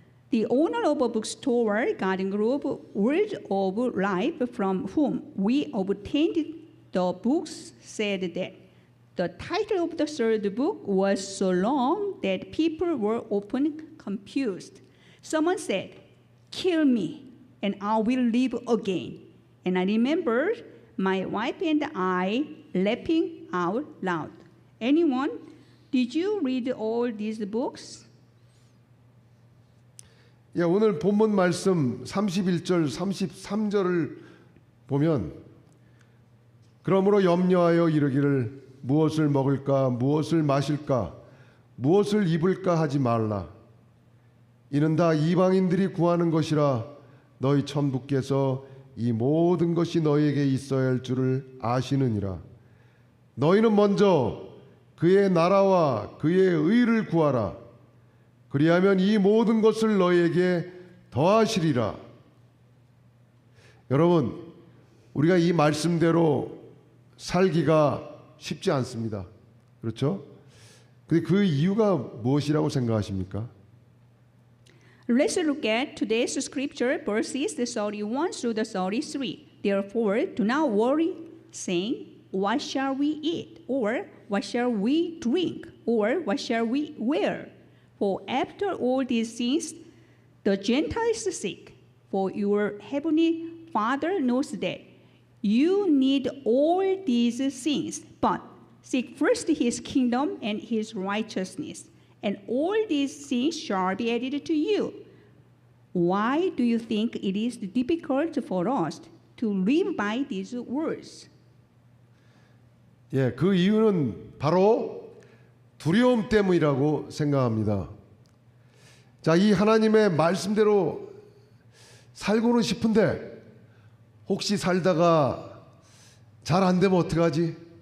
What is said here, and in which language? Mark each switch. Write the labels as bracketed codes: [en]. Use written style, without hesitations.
[en] The owner of a bookstore, Garden Grove Word of Life, from whom we obtained the books, said that the title of the third book was so long that people were often confused. Someone said, "Kill me, and I will live again." And I remember my wife and I laughing out loud. Anyone, did you read all these books? [ko] 예, 오늘 본문 말씀 31절, 33절을 보면 그러므로 염려하여 이르기를 무엇을 먹을까, 무엇을 마실까, 무엇을 입을까 하지 말라. 이는 다 이방인들이 구하는 것이라 너희 천부께서 이 모든 것이 너희에게 있어야 할 줄을 아시느니라. 너희는 먼저 그의 나라와 그의 의를 구하라. 그리하면 이 모든 것을 너희에게 더하시리라. 여러분, 우리가 이 말씀대로 살기가 쉽지 않습니다. 그렇죠? 근데 그 이유가 무엇이라고 생각하십니까? [en] Let's look at today's scripture, verses 31 through 33. Therefore, do not worry, saying, "What shall we eat? Or what shall we drink? Or what shall we wear? For after all these things, the Gentiles seek. For your heavenly Father knows that you need all these things. But seek first His kingdom and His righteousness, and all these things shall be added to you. Why do you think it is difficult for us to live by these words?" [ko] 예, 그 이유는 바로 두려움 때문이라고 생각합니다. 자, 이 하나님의 말씀대로 살고는 싶은데 혹시 살다가 잘 안 되면 어떡하지?